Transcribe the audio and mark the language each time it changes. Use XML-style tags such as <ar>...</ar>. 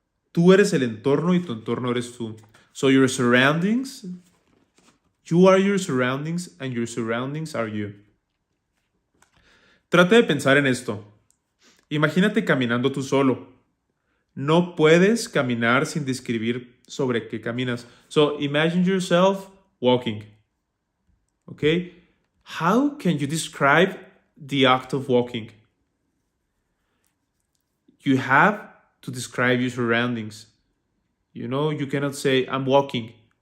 <es>Tú eres el entorno y tu entorno eres tú.</es> <en>So your surroundings, you are your surroundings and your surroundings are you.</en> <es>Trata de pensar en esto. Imagínate caminando tú solo. No puedes caminar sin describir sobre qué caminas.</es> <en>So imagine yourself walking. Okay? How can you describe the act of walking? You have to describe your surroundings. You know, you cannot say, I'm walking.</en>